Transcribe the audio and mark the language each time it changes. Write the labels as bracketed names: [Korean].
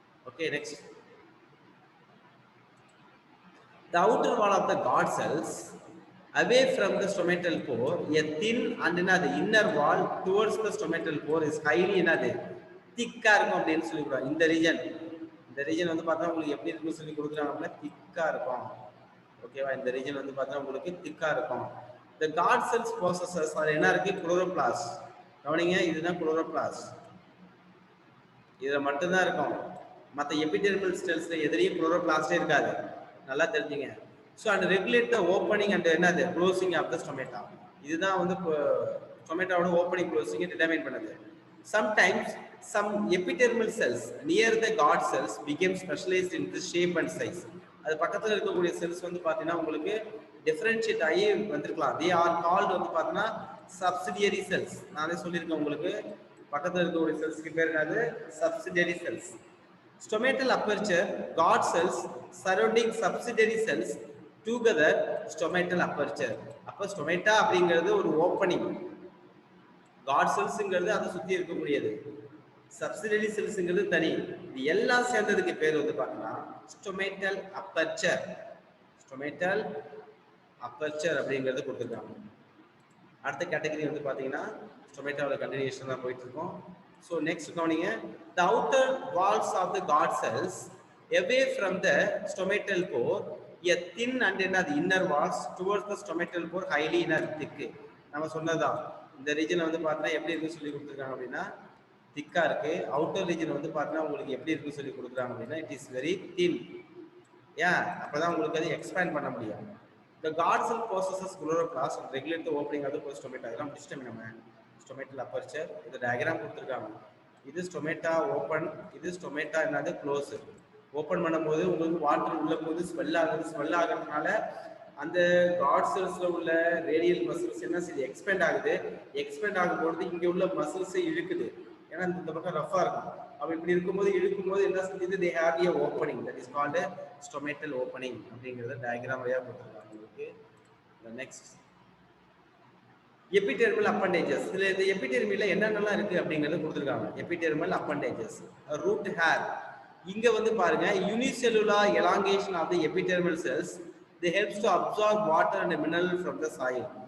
[English] okay, next the outer wall of the god cells away from the stomatal pore, a thin and the inner wall towards the stomatal pore is highly [Tamil] திக்கா இருக்கும் அப்படின்னு சொல்லி கொடுக்குறாங்க. இந்த region வந்து பார்த்தா உங்களுக்கு எப்படி இருக்குன்னு சொல்லி கொடுக்குறாங்க, திக்கா இருக்கும். ஓகேவா? இந்த ரீஜன் வந்து பார்த்தா உங்களுக்கு திக்கா இருக்கும். [English] The guard cells possesses [Tamil] என்ன இருக்கு, [English] Chloroplast. [Tamil] கவனிங்க, இதுதான் குளோரோபிளாஸ்ட். இதுல மட்டும்தான் இருக்கும். மற்ற எபிடெர்மல் செல்ஸ்ல எதிரையும் குளோரோபிளாஸ்டே இருக்காது. நல்லா தெரிஞ்சுங்க. [English] So and regulate the opening and என்னது closing of the stomata. [Tamil] இதுதான் வந்து ஸ்டொமேட்டாவோட ஓப்பனிங் க்ளோசிங்கை டிட்டர்மைன் பண்ணுது. [English] Sometimes some epidermal cells near the guard cells become specialized in the shape and size. [Tamil] அது பக்கத்தில் இருக்கக்கூடிய செல்ஸ் வந்து பார்த்தீங்கன்னா உங்களுக்கு டிஃபரன்ஷியேட் ஆகி வந்திருக்கலாம். [English] they are called [Tamil] வந்து பார்த்தீங்கன்னா சப்சிடியரி செல்ஸ். நானே சொல்லியிருக்கேன் உங்களுக்கு, பக்கத்தில் இருக்கக்கூடிய செல்ஸ்க்கு பேர் என்னது, subsidiary cells. [English] Stomatal aperture, guard cells surrounding subsidiary cells together stomatal aperture. [Tamil] அப்ப ஸ்டொமேட்டா அப்படிங்கிறது ஒரு ஓப்பனிங், காட் செல்ஸ்ங்கிறது அதை சுத்தி இருக்கக்கூடியது, சப்சிடியரி செல்ஸ்ங்கிறது தனி. இது எல்லாம் சேர்ந்ததுக்கு பேர் வந்து பார்த்தீங்கன்னா ஸ்டொமேட்டல் அப்பர்ச்சர். ஸ்டொமேட்டல் அப்பர்ச்சர் அப்படிங்கிறது கொடுத்துருக்காங்க. அடுத்த கேட்டகரி வந்து பார்த்தீங்கன்னா ஸ்டொமேட்டாவோட கண்டினியூஷன் தான் போயிட்டு இருக்கோம். [English] So next [Tamil] கவனிங்க, [English] the outer walls of the guard cells away from the stomatal pore, a thin and the inner walls towards the stomatal pore highly inner thick. [Tamil] நம்ம சொன்னதான் இந்த ரீஜன் வந்து பார்த்தா எப்படி இருக்குன்னு சொல்லி கொடுத்துருக்காங்க அப்படின்னா திக்கா இருக்கு. அவுட்டர் ரீஜன் வந்து பார்த்தா உங்களுக்கு எப்படி இருக்குன்னு சொல்லி கொடுக்குறாங்க அப்படின்னா [English] It is very thin. [Tamil] ஏன், அப்பதான் உங்களுக்கு அது எக்ஸ்பேண்ட் பண்ண முடியும். [English] The guard cell possesses chloroplast and regulate the opening of the stomata. [Tamil] இதெல்லாம் முடிச்சிட்டோம் நம்ம. ஸ்டொமேட்டல் அப்பர்ச்சர், இது டயக்ராம் கொடுத்துருக்காங்க. இது ஸ்டொமேட்டா ஓப்பன், இது ஸ்டொமேட்டா என்னது க்ளோஸ். ஓப்பன் பண்ணும்போது உங்களுக்கு வாட்டர் உள்ள போது ஸ்மெல் ஆகுறதுனால அந்த காட் செல்ஸ்ல உள்ள ரேடியல் மசில்ஸ் என்ன செய்யுது, எக்ஸ்பேண்ட் ஆகுது. எக்ஸ்பேண்ட் ஆகும்போது இங்க உள்ள மசில்ஸை இழுக்குது, ஏன்னா இந்த பக்கம் ரஃபா இருக்கும். அப்ப இப்படி இருக்கும்போது இழுக்கும்போது என்ன செஞ்சது, [English] they have a opening, that is called stomatal opening [Tamil] அப்படிங்கறத டயக்ராம் வழியா கொடுத்துருக்காங்க உங்களுக்கு. [English] Next epidermal appendages. [Tamil] இதுல இந்த எபிடெர்மில என்னென்னலாம் இருக்கு அப்படிங்கறது கொடுத்துருக்காங்க. [English] Epidermal appendages, root hair. [Tamil] இங்க வந்து பாருங்க, [English] Unicellular elongation of the epidermal cells, they helps to absorb water and mineral from the soil.